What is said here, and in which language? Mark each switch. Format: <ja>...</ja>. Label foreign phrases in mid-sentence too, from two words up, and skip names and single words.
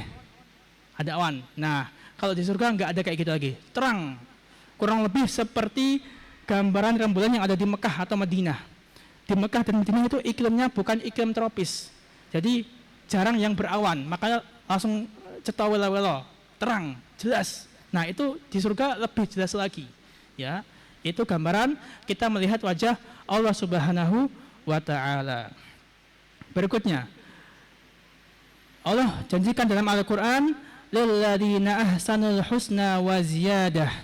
<id>Ada awan. Nah, kalau di surga nggak ada kayak gitu lagi. Terang. Kurang lebih seperti gambaran rembulan yang ada di Mekah atau Madinah. Di Mekah dan Madinah itu iklimnya bukan iklim tropis. Jadi jarang yang berawan, makanya langsung</id> <jv>cetha welo-welo,</jv> <id>terang, jelas. Nah, itu di surga lebih jelas lagi. Ya, itu gambaran kita melihat wajah Allah</id> <ar>سبحانه وتعالى.</ar> <id>Berikutnya, Allah janjikan dalam Al-Quran,</id> <ar>للذين أحسنوا الحسنى وزيادة.</ar>